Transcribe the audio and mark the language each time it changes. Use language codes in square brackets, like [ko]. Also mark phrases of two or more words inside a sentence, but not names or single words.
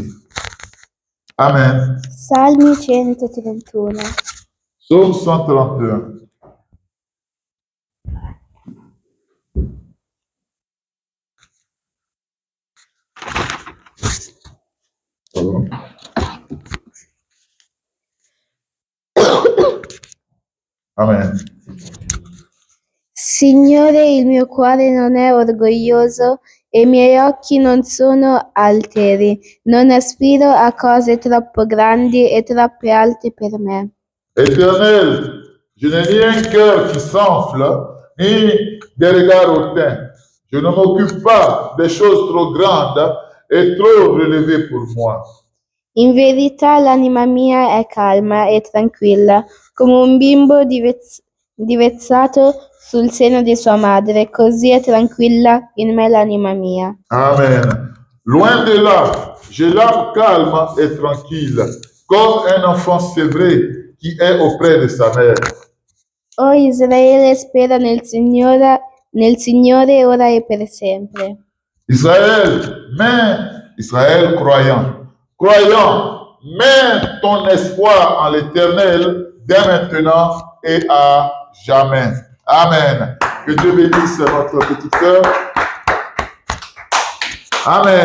[it] Amen. Salmi 131. [fr] Psaume 131. Pardon. Amen. [it] Signore, il mio cuore non è orgoglioso e i miei occhi non sono alteri. Non aspiro a cose troppo grandi e troppo alte per me. [fr] Éternel, je n'ai ni un cœur qui s'enfle, ni des regards hautains. Je ne m'occupe pas des choses trop grandes et trop relevées pour moi. [it] In verità l'anima mia è calma e tranquilla, come un bimbo divezzato sul seno di sua madre, così è tranquilla in me l'anima mia. Amen. [fr] Loin de là, j'ai l'âme calme et tranquille, comme un enfant sévré qui est auprès de sa mère. [it] O Israele, spera nel Signore ora e per sempre. [fr] Israël croyant, mets ton espoir en l'Éternel dès maintenant et à jamais. Amen. Que Dieu bénisse notre petit cœur. Amen.